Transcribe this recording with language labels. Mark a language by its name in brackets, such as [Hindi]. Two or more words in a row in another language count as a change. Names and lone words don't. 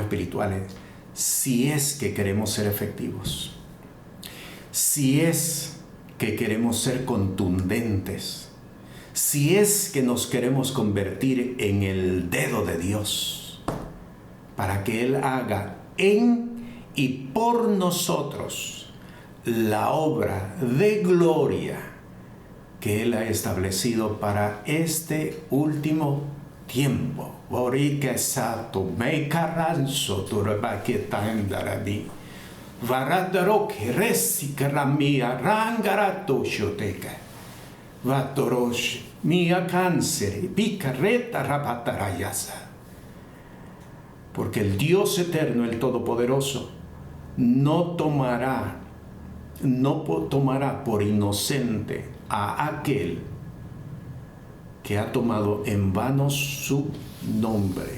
[Spanish] espirituales, si es que queremos ser efectivos, si es que queremos ser contundentes, si es que nos queremos convertir en el dedo de Dios, para que Él haga en y por nosotros la obra de gloria que Él ha establecido para este último tiempo. Borike sato me caranzo turbaqueta endarabi. Varadarok resi karamia rangarato shoteka. Vatorosh mia cáncer picareta rapatarayasa. Porque el Dios eterno, el Todopoderoso, no tomará por inocente a aquel que ha tomado en vano su nombre.